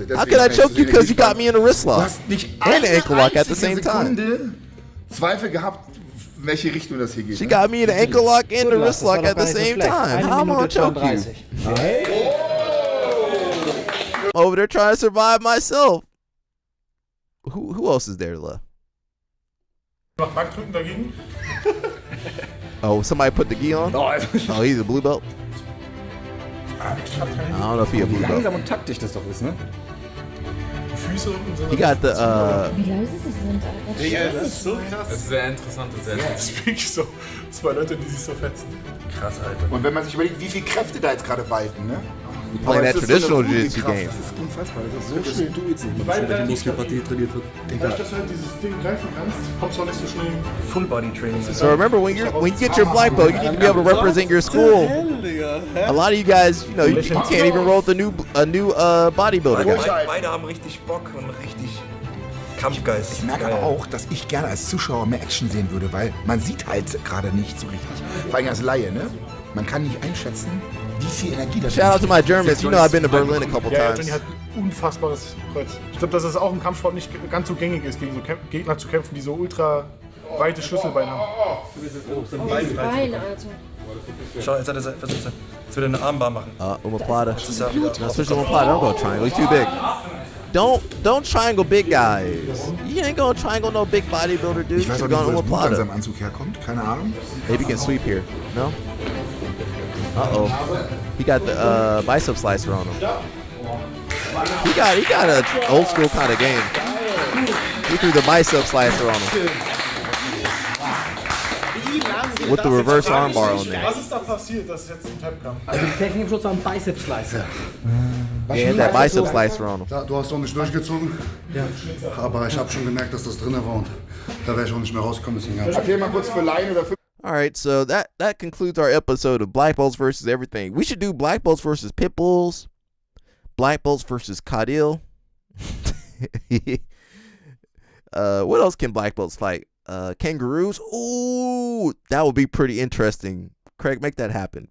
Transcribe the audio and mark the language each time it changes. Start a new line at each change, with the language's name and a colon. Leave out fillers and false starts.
English: How can I choke you because you got me in a wrist lock and an ankle lock at the same time?
German: Zweifel gehabt, welche Richtung das hier geht.
English: She got me in an ankle lock and a wrist lock at the same time. How am I gonna choke you? I'm over there trying to survive myself. Who else is there left?
German: Noch Bankdrücken dagegen?
English: Oh, somebody put the gi on? Oh, he's a blue belt? I don't know if he's a blue belt.
German: Langsam und taktisch das doch ist, ne? Füße unten sind.
English: He got the
German: Wie leise sie sind, Alter. Digga, das ist so krass. Das ist sehr interessant und sehr Das ist wirklich so. Zwei Leute, die sich so fetzen. Krass, Alter. Und wenn man sich überlegt, wie viele Kräfte da jetzt gerade walten, ne?
English: Playing that traditional jiu-jitsu game.
German: Das ist unfassbar, das ist so schön. Weil die Muskelpartie trainiert wird. Dadurch, dass du halt dieses Ding greifen kannst, kommst du auch nicht so schnell.
English: Full Body Training. So remember, when you get your black belt, you need to be able to represent your school. A lot of you guys, you know, you can't even roll with a new bodybuilder guy.
German: Beide haben richtig Bock und richtig Kampfgeist. Ich merke aber auch, dass ich gerne als Zuschauer mehr Action sehen würde, weil man sieht halt gerade nicht so richtig. Vor allem als Laie, ne? Man kann nicht einschätzen, wie viel Energie das ist.
English: Shout out to my Germans. You know I've been to Berlin a couple times.
German: Johnny hat unfassbares Kreuz. Ich glaube, dass es auch im Kampfsport nicht ganz so gängig ist, gegen so Gegner zu kämpfen, die so ultra weite Schlüsselbeine haben. Bein, Alter. Schau, jetzt hat er was ist das? Jetzt will er eine Armbar machen.
English: Omoplata. No, switch to omoplata. Don't go triangle. He's too big. Don't triangle big guys. You ain't gonna triangle no big bodybuilder dude.
German: Ich weiß auch nicht, wo das Blut an seinem Anzug herkommt. Keine Ahnung.
English: Maybe he can sweep here. No? Uh-oh. He got the bicep slicer on him. He got a old school kind of game. He threw the bicep slicer on him. With the reverse armbar on there.
German: Was ist da passiert, dass es jetzt zum Tap kam? Also die Technik im Schutz am Bicep Slicer.
English: He had that bicep slicer on him.
German: Du hast doch nicht durchgezogen? Ja. Aber ich habe schon gemerkt, dass das drin war und da wäre ich auch nicht mehr rausgekommen. Erklär mal kurz für Laien oder für...
English: All right, so that concludes our episode of Black Belts versus everything. We should do Black Belts versus Pit Bulls, Black Belts versus Kadil. What else can Black Belts fight? Kangaroos. Ooh, that would be pretty interesting. Craig, make that happen.